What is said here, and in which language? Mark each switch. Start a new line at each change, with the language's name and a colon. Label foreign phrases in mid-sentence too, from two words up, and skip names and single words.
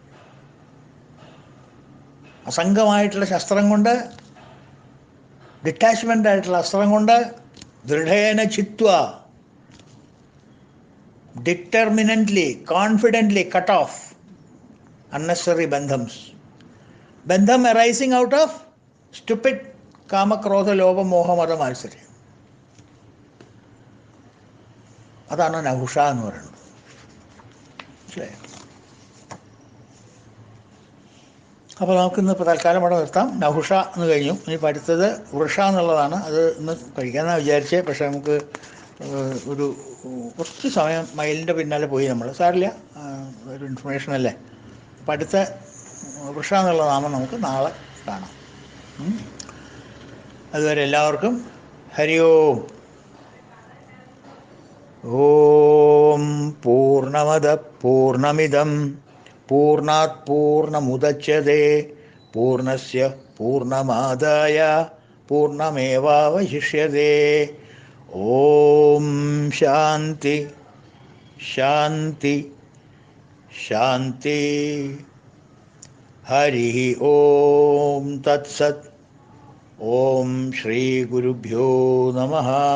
Malayalam: അസംഗമായിട്ടുള്ള ശസ്ത്രം കൊണ്ട്, ഡിറ്റാച്ച്മെൻ്റ് ആയിട്ടുള്ള അസ്ത്രം കൊണ്ട്
Sanskrit: ദൃഢേന ചിത്വ,
English: determinantly, confidently cut off unnecessary
Malayalam: ബന്ധം
English: arising out of stupid
Sanskrit: കാമക്രോധ ലോഭ മോഹ മത മാത്സര്യം.
Malayalam: അതാണ് നഹുഷ എന്ന് പറയുന്നത്. മനസ്സിലായോ? അപ്പോൾ നമുക്കിന്ന് ഇപ്പോൾ തൽക്കാലം ഇവിടെ നിർത്താം. നഹുഷ എന്ന് കഴിഞ്ഞു. ഇനി അടുത്തത് വൃഷ എന്നുള്ളതാണ്. അത് ഇന്ന് കഴിക്കാമെന്നാണ് വിചാരിച്ചത്. പക്ഷേ നമുക്ക് ഒരു കുറച്ച് സമയം മയിലിൻ്റെ പിന്നാലെ പോയി നമ്മൾ. സാരില്ല, ഒരു ഇൻഫർമേഷൻ അല്ലേ. അപ്പം അടുത്ത വൃഷ എന്നുള്ള നാമം നമുക്ക് നാളെ കാണാം. അതുവരെ എല്ലാവർക്കും
Sanskrit: ഹരി ഓം. ഓം പൂർണ്ണമദ പൂർണ്ണമിദം പൂർണ്ണാത് പൂർണ്ണമുദച്യതേ പൂർണ്ണസ്യ പൂർണ്ണമാദായ പൂർണ്ണമേവാവശിഷ്യതേ. ഓം ശാന്തി ശാന്തി ശാന്തി. ഹരി ഓം തത്സത്. ഓം ശ്രീ ഗുരുഭ്യോ നമഃ.